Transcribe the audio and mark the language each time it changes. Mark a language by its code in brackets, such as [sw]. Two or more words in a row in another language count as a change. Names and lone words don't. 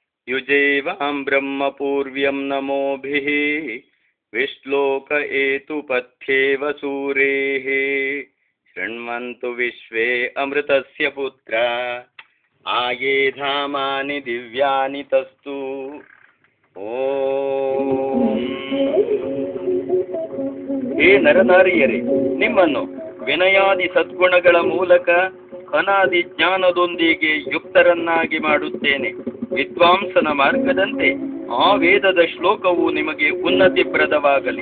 [sa] युजेवां ब्रह्मपूर्व्यं नमोभिः विश्लोक एतुपथ्येव सूरेः शृण्वन्तु विश्वे अमृतस्य पुत्रा आये धामानि दिव्यानि तस्तु ಓಂ. [kn] ಹೇ ನರನಾರಿಯರೇ, ನಿಮ್ಮನ್ನು ವಿನಯಾದಿ ಸದ್ಗುಣಗಳ ಮೂಲಕ ಅನಾದಿ ಜ್ಞಾನದೊಂದಿಗೆ ಯುಕ್ತರನ್ನಾಗಿ ಮಾಡುತ್ತೇನೆ. ವಿದ್ವಾಂಸನ ಮಾರ್ಗದಂತೆ ಆ ವೇದದ ಶ್ಲೋಕವು ನಿಮಗೆ ಉನ್ನತಿಪ್ರದವಾಗಲಿ.